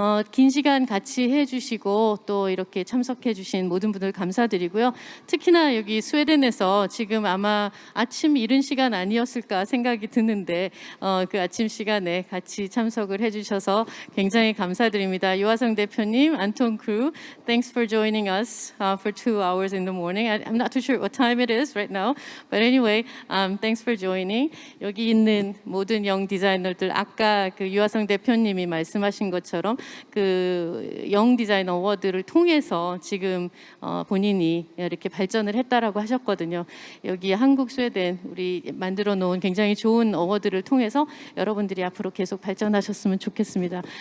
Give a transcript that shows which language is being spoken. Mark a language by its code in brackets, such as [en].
[ko] 긴 시간 같이 해주시고 또 이렇게 참석해주신 모든 분들 감사드리고요. 특히나 여기 스웨덴에서 지금 아마 아침 이른 시간 아니었을까 생각이 드는데 그 아침 시간에 같이 참석을 해주셔서 굉장히 감사드립니다. [en] 유화성 대표님, 안톤 크루, thanks for joining us for 2 hours in the morning. I'm not too sure what time it is right now, but anyway, thanks for joining. [ko] 여기 있는 모든 영 디자이너들 아까 그 유화성 대표님이 말씀하신 것처럼 그 영 디자인 어워드를 통해서 지금 본인이 이렇게 발전을 했다라고 하셨거든요. 여기 한국 스웨덴 우리 만들어 놓은 굉장히 좋은 어워드를 통해서 여러분들이 앞으로 계속 발전하셨으면 좋겠습니다.